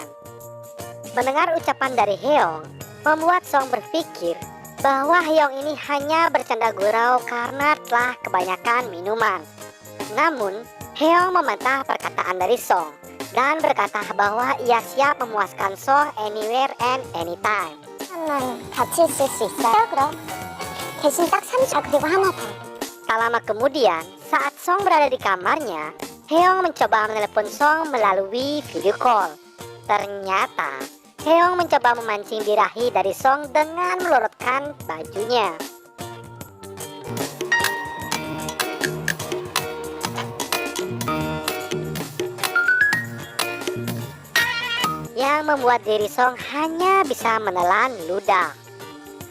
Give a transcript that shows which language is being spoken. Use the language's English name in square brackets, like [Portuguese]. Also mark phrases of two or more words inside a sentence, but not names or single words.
[Indonesian] Mendengar ucapan dari Heong, membuat Song berpikir bahwa Heong ini hanya bercanda gurau karena telah kebanyakan minuman. Namun, Heong membantah perkataan dari Song dan berkata bahwa ia siap memuaskan Song [English] anywhere and anytime. [Korean] 같이 있을 수 있어요, 그럼? 대신 딱 3주, 그리고 하나 더. [Indonesian] Tak lama kemudian, saat Song berada di kamarnya, Heong mencoba menelepon Song melalui [English] video call. [Indonesian] Ternyata, Heong mencoba memancing birahi dari Song dengan melorotkan bajunya. Yang membuat diri Song hanya bisa menelan ludah.